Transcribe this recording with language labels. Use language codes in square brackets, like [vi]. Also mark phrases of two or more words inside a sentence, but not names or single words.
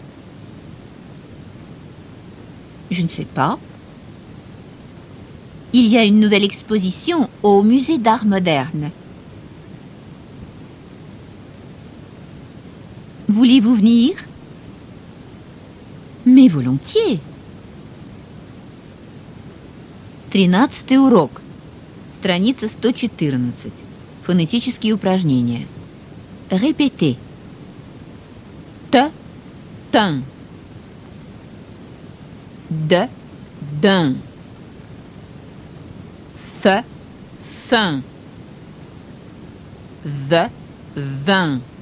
[fr] Je ne sais pas. Il y a une nouvelle exposition au musée d'art moderne. Voulez-vous venir? Mais volontiers. [ru] 13-й урок. Страница 114. Фонетические упражнения. [fr] Répétez. Tin. D'un. Fin. Vin.